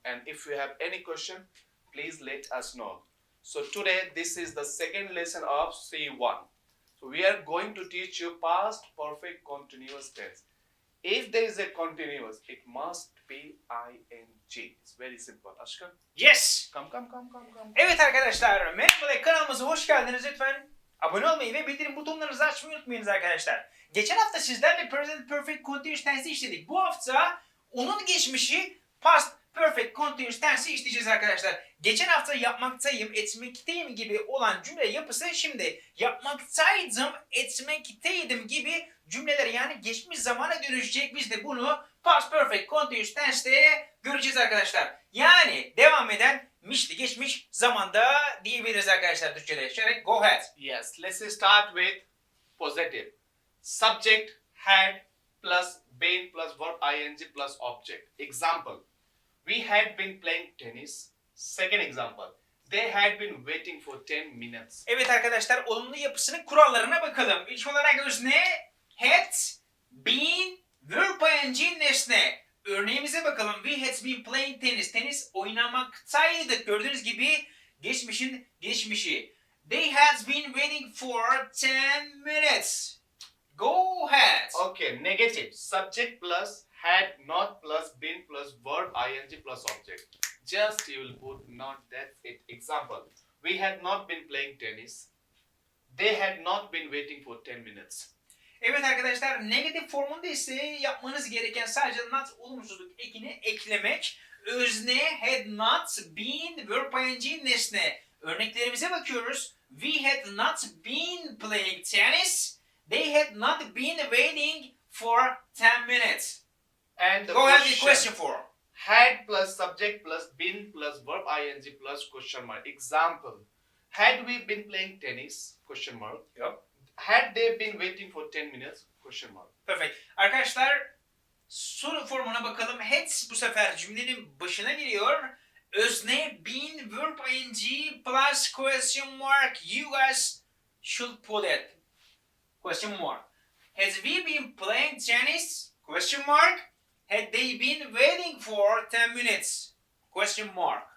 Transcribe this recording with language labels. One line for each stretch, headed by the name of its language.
English: And if you have any question, please let us know. So today this is the second lesson of C1. So we are going to teach you past perfect continuous tense. If there is a continuous, it must be ing. It's very simple. Ashkan, Yes. come.
Turkish: Evet arkadaşlar, merhaba, kanalımıza hoş geldiniz. Lütfen abone olmayı ve bildirim butonlarınızı açmayı unutmayınız arkadaşlar. Geçen hafta sizlerle present perfect continuous tense'i işledik. Bu hafta onun geçmişi past perfect continuous tense'i işleyeceğiz arkadaşlar. Geçen hafta yapmaktayım, etmekteyim gibi olan cümle yapısı şimdi yapmaktaydım, etmekteydim gibi cümleler yani geçmiş zamana dönüşecek. Biz de bunu past perfect continuous tense'te göreceğiz arkadaşlar. Yani devam eden mişli geçmiş zamanda diyebiliriz arkadaşlar Türkçe'de.
English: Şöyle go ahead. Yes, let's start with positive. Subject had plus been plus verb ing plus object. Example, we had been playing tennis. Second example, they had been waiting for 10 minutes.
Turkish: Evet arkadaşlar, olumlu yapısının kurallarına bakalım. İlk olarak özne had been verb ing nesne. Örneğimize bakalım.
English: We had been playing tennis.
Turkish: Tenis oynamaktaydık. Gördüğünüz gibi geçmişin geçmişi.
English: They had been waiting for 10 minutes. Go ahead. Okay, negative. Subject plus had not plus been plus verb ing plus object. Just you will put not, that's it. Example, we had not been playing tennis. They had not been waiting for 10 minutes.
Turkish: Evet arkadaşlar, negatif formunda ise yapmanız gereken sadece not olumsuzluk ekini eklemek.
English: Özne had not been verb ing nesne.
Turkish: Örneklerimize bakıyoruz.
English: We had not been playing tennis. They had not been waiting for 10 minutes. And the Go ahead with question 4. Had plus subject plus been plus verb ing plus question mark. Example, had we been playing tennis? Question mark. Yep. Had they been waiting for 10 minutes? Question mark. Perfect.
Turkish: Arkadaşlar soru formuna bakalım. Had bu sefer cümlenin başına geliyor.
English: Özne been verb ing plus question mark. You guys should put it. Question mark. Has we been playing tennis? Question mark. Had they been waiting for 10 minutes? Question mark.